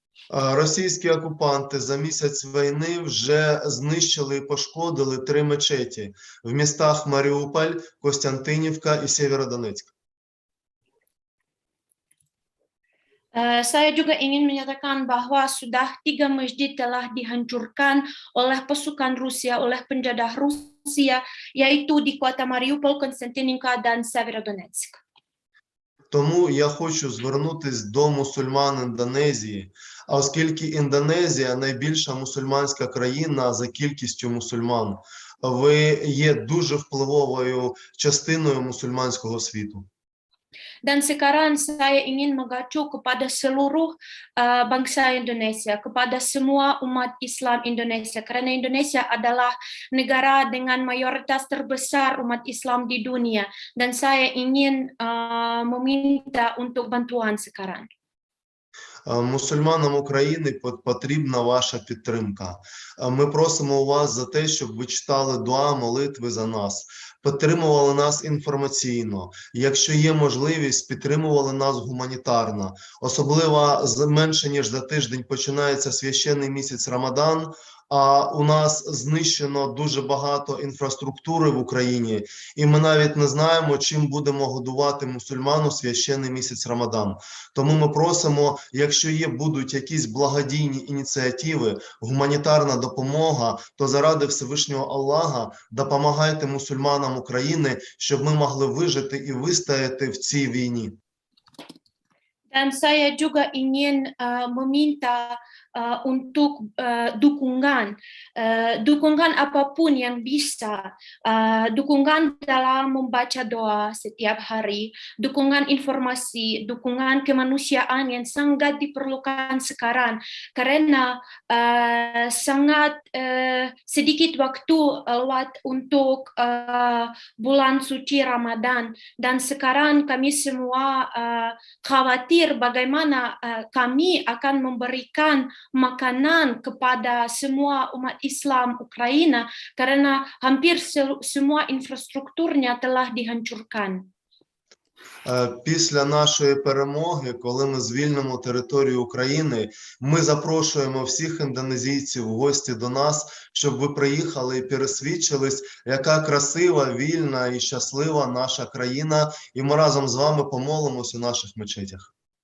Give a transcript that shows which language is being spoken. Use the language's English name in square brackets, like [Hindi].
[Ukrainian] Російські окупанти за місяць війни вже знищили і пошкодили 3 мечеті в містах Маріуполь, Костянтинівка і Сєвєродонецьк. [Indonesian] Saya juga ingin menyatakan bahwa sudah 3 masjid telah dihancurkan oleh pasukan Rusia, oleh penjajah Rusia, yaitu di kota Mariupol, Konstantinivka, dan Сєвєродонецьк. [Ukrainian] Тому я хочу звернутися до мусульман Індонезії, а оскільки Індонезія найбільша мусульманська країна за кількістю мусульман, ви є дуже впливовою частиною мусульманського світу. [Indonesian] Dan sekarang saya ingin mengacu kepada seluruh bangsa Indonesia, kepada semua umat Islam Indonesia, karena Indonesia adalah negara dengan mayoritas terbesar umat Islam di dunia, dan saya ingin meminta untuk bantuan sekarang. [Ukrainian] Мусульманам України потрібна ваша підтримка. Ми просимо у вас за те, щоб ви читали дуа, молитви за нас, підтримували нас інформаційно, якщо є можливість, підтримували нас гуманітарно. Особливо менше ніж за тиждень починається священний місяць Рамадан, а у нас знищено дуже багато інфраструктури в Україні, і ми навіть не знаємо, чим будемо годувати мусульман у священний місяць Рамадан. Тому ми просимо, якщо будуть якісь благодійні ініціативи, гуманітарна допомога, то заради Всевишнього Аллаха допомагайте мусульманам України, щоб ми могли вижити і вистояти в цій війні. [Indonesian] Dan saya juga ingin meminta untuk dukungan apapun yang bisa, dukungan dalam membaca doa setiap hari, dukungan informasi, dukungan kemanusiaan yang sangat diperlukan sekarang karena sangat sedikit waktu lewat untuk bulan suci Ramadan, dan sekarang kami semua khawatir bagaimana kami akan memberikan makanan kepada semua umat Islam Ukraina karena hampir semua infrastrukturnya telah dihancurkan. [Ukrainian] Після нашої перемоги, коли ми звільнимо територію України, ми запрошуємо всіх індонезійців в гості до нас, щоб ви приїхали і пересвідчились, яка красива, вільна і щаслива наша країна, і ми разом з вами помолимось у наших мечетях.